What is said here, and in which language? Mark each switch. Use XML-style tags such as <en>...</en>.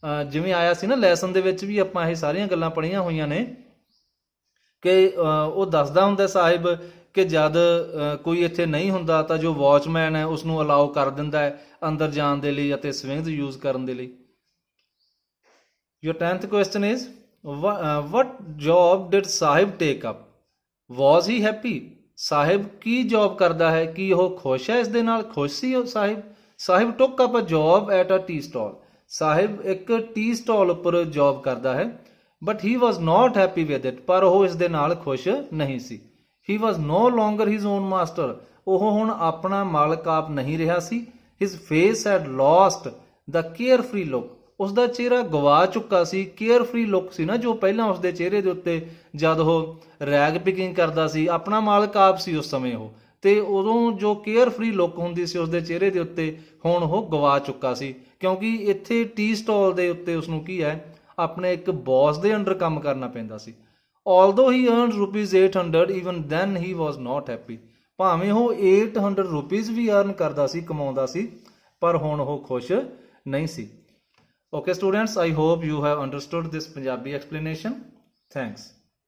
<pa>ਜਿਵੇਂ ਆਇਆ ਸੀ ਨਾ ਲੈਸਨ ਦੇ ਵਿੱਚ ਵੀ ਆਪਾਂ ਇਹ ਸਾਰੀਆਂ ਗੱਲਾਂ ਪੜ੍ਹੀਆਂ ਹੋਈਆਂ ਨੇ ਕਿ ਉਹ ਦੱਸਦਾ ਹੁੰਦਾ ਸਾਹਿਬ ਕਿ ਜਦ ਕੋਈ ਇੱਥੇ ਨਹੀਂ ਹੁੰਦਾ ਤਾਂ ਜੋ ਵਾਚਮੈਨ ਹੈ ਉਸ ਨੂੰ ਅਲਾਓ ਕਰ ਦਿੰਦਾ ਹੈ ਅੰਦਰ ਜਾਣ ਦੇ ਲਈ ਅਤੇ ਸਵਿੰਗਸ ਯੂਜ਼ ਕਰਨ ਦੇ ਲਈ।</pa> <en>Your 10th question is, what job did Sahib take up? Was he happy?</en> <pa>Sahib Ki job ਕਰਦਾ ਹੈ? ਕੀ ਉਹ ਖੁਸ਼ ਹੈ ਇਸ ਦੇ ਨਾਲ? ਖੁਸ਼ ਸੀ ਉਹ ਸਾਹਿਬ?</pa> <en>Sahib took up a job at a tea stall.</en> <pa>ਸਾਹਿਬ ਇੱਕ ਟੀ ਸਟਾਲ ਉੱਪਰ ਜੌਬ ਕਰਦਾ ਹੈ।</pa> <en>but he was not happy with it,</en> <pa>ਪਰ ਉਹ ਇਸ ਦੇ ਨਾਲ ਖੁਸ਼ ਨਹੀਂ ਸੀ।</pa> <en>He was no longer his own master,</en> <pa>ਉਹ ਹੁਣ ਆਪਣਾ ਮਾਲਕ ਆਪ ਨਹੀਂ ਰਿਹਾ ਸੀ।</pa> <en>His face had lost the carefree look,</en> <pa>ਉਸ ਦਾ ਚਿਹਰਾ ਗਵਾ ਚੁੱਕਾ ਸੀ। ਕੇਅਰਫ੍ਰੀ ਲੁੱਕ ਸੀ ਨਾ ਜੋ ਪਹਿਲਾਂ ਉਸ ਦੇ ਚਿਹਰੇ ਦੇ ਉੱਤੇ ਜਦ ਉਹ ਰੈਗ ਪਿਕਿੰਗ ਕਰਦਾ ਸੀ, ਆਪਣਾ ਮਾਲਕ ਆਪ ਸੀ ਉਸ ਸਮੇਂ ਉਹ, ਤੇ ਉਦੋਂ ਜੋ ਕੇਅਰਫ੍ਰੀ ਲੁੱਕ ਹੁੰਦੀ ਸੀ ਉਸ ਦੇ ਚਿਹਰੇ ਦੇ ਉੱਤੇ ਹੁਣ ਉਹ ਗਵਾ ਚੁੱਕਾ ਸੀ, ਕਿਉਂਕਿ ਇੱਥੇ ਟੀ ਸਟਾਲ ਦੇ ਉੱਤੇ ਉਸਨੂੰ ਕੀ ਹੈ ਆਪਣੇ ਇੱਕ ਬੌਸ ਦੇ ਅੰਡਰ ਕੰਮ ਕਰਨਾ ਪੈਂਦਾ ਸੀ।</pa> <en>although he earned rupees 800, even then he was not happy,</en> <pa>ਭਾਵੇਂ ਉਹ 800 ਰੁਪੀਜ਼ ਵੀ ਅਰਨ ਕਰਦਾ ਸੀ, ਕਮਾਉਂਦਾ ਸੀ, ਪਰ ਹੁਣ ਉਹ ਖੁਸ਼ ਨਹੀਂ ਸੀ।</pa> <en>Okay students, I hope you have understood this Punjabi explanation. Thanks.</en>